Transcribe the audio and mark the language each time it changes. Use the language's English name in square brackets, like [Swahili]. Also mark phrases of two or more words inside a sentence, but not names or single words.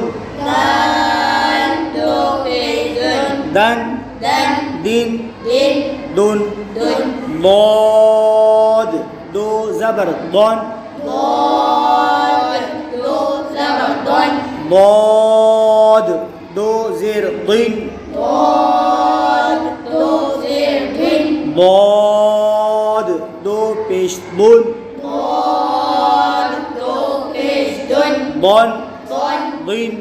[Urdu] دال دو پیش دن دن دن دین دین دن دن ضاد دو زبر ضن ضاد دو زبر ضن ضاد دو زیر ضین ضاد دو زیر دین ضاد دو پیش ضن ضاد دو پیش دن ضن ضن ضین